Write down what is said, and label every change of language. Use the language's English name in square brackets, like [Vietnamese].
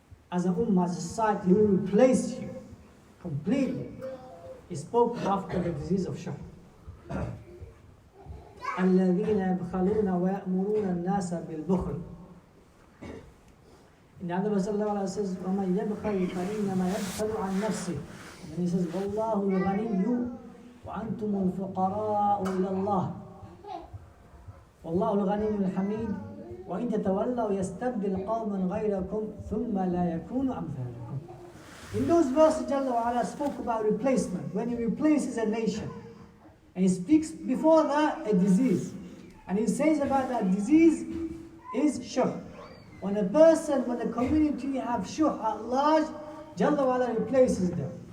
[English] As an ummah, as a society, he will replace you completely. He spoke after the disease of shirk. [Arabic] الَّذِينَ يَبْخَلُونَ وَيَأْمُرُونَ النَّاسَ بِالْبُخْلِ. [English] In the other verse, Allah says, [Arabic] وَمَنْ يَبْخَلْ فَإِنَّمَا يَبْخَلُ عَنْ نَفْسِهِ. [English] And then he says, [Arabic] وَاللَّهُ الْغَنِيُّ وَأَنْتُمُ الْفُقَرَاءُ إِلَى اللَّهِ وَاللَّهُ الْغَنِيُّ الْحَمِيدُ وَإِنْ تَتَوَلَّوْا يَسْتَبْدِلْ قَوْمًا غَيْرَكُمْ ثُمَّ لَا يَكُونُ أَمْثَالَكُمْ. [English] In those verses, Jalla wa ala spoke about replacement, when he replaces a nation. And he speaks before that a disease. And he says about that disease is shirk. When a person, when a community have shirk at large, Jalla wa ala replaces them.